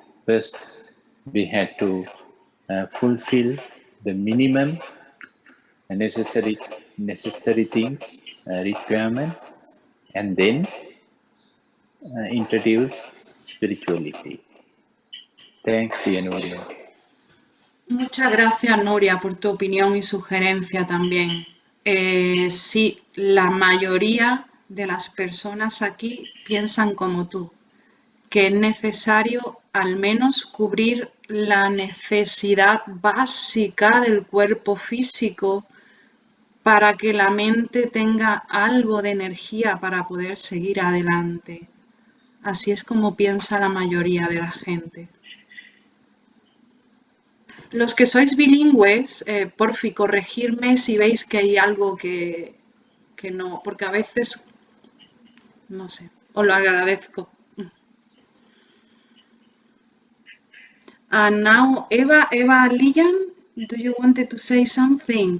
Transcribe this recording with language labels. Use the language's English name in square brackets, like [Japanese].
[English] First, we had to fulfill the minimum necessary things, requirements, and then introduce spirituality. Thanks, dear Nuria. [Spanish] Muchas gracias, Nuria, por tu opinión y sugerencia también. Sí, la mayoría de las personas aquí piensan como tú, que es necesario al menos cubrir la necesidad básica del cuerpo físico para que la mente tenga algo de energía para poder seguir adelante. Así es como piensa la mayoría de la gente. Los que sois bilingües, porfi, corregirme si veis que hay algo que no, porque a veces, no sé, os lo agradezco. [English] And now, Eva Lian, do you want to say something?